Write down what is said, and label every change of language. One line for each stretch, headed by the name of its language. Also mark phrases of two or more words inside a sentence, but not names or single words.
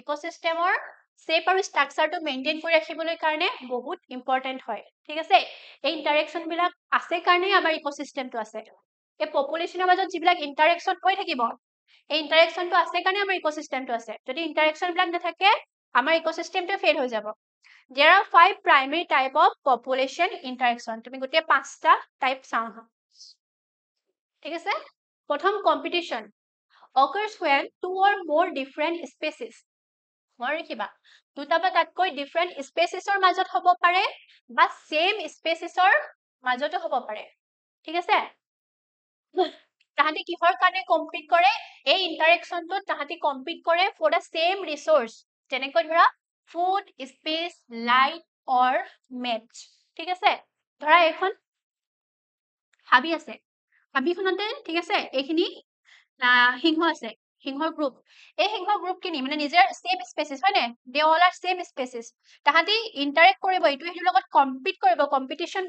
Assamese: শেপ আৰু ষ্ট্ৰাকচাৰটো মেইনটেইন কৰি ৰাখিবলৈ কাৰণে বহুত ইম্পৰ্টেণ্ট হয় ঠিক আছে এই ইণ্টাৰেকশ্যনবিলাক আছে কাৰণেই আমাৰ ইক'চিষ্টেমটো আছে এই পপুলেশ্যনৰ মাজত যিবিলাক ইণ্টাৰেকশ্যন হৈ থাকিব এই ইণ্টাৰেকশ্যনটো আছে কাৰণে আমাৰ ইক'চিষ্টেমটো আছে যদি ইণ্টাৰেকশ্যনবিলাক নাথাকে আমাৰ ইক'চিষ্টেমটো ফেইল হৈ যাব
English: There are 5 primary type of population interaction.
Assamese: তুমি গোটেই 5টা টাইপ চাওঁ ঠিক আছে প্ৰথম
English: competition occurs when 2 or more different species
Assamese: মই লিখিবা দুটা বা তাতকৈ
English: different speciesৰ
Assamese: মাজত হ'ব পাৰে বা
English: same speciesৰ
Assamese: মাজতো হ'ব পাৰে ঠিক আছে তাহাঁতি কিহৰ কাৰণে compete কৰে এই ইণ্টাৰেকশ্যনটো তাহাঁতি compete কৰে
English: for the same resource
Assamese: যেনেকৈ ধৰা
English: food, space, light or match
Assamese: ঠিক আছে ধৰা এখন হাবি আছে হাবিখনতে ঠিক আছে এইখিনি সিংহ আছে সিংহৰ গ্ৰুপ এই সিংহৰ গ্ৰুপখিনি মানে নিজৰ
English: same species
Assamese: হয়নে
English: they all are same species
Assamese: তাহাঁতি ইণ্টাৰেক্ট কৰিব ইটো সিটোৰ লগত কম্পিট কৰিব কম্পিটিশ্যন